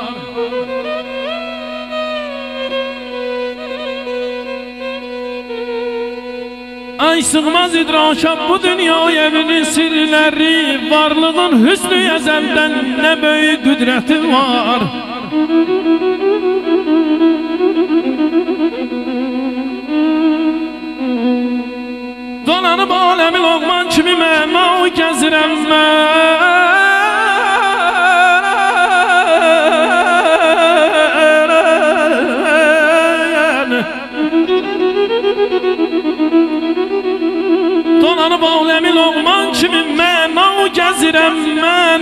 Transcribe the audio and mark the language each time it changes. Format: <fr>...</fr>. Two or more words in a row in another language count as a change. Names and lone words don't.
<tr>Ay sığmaz idraka bu dünya evinin sirleri. Varlığın hüsnü ezelden ne büyük kudreti var.</tr> <az>Dolanıp alemi Loğman kimi məna gəzirəm mən. Dolanıp alemi Loğman kimi məna gəzirəm mən.</az>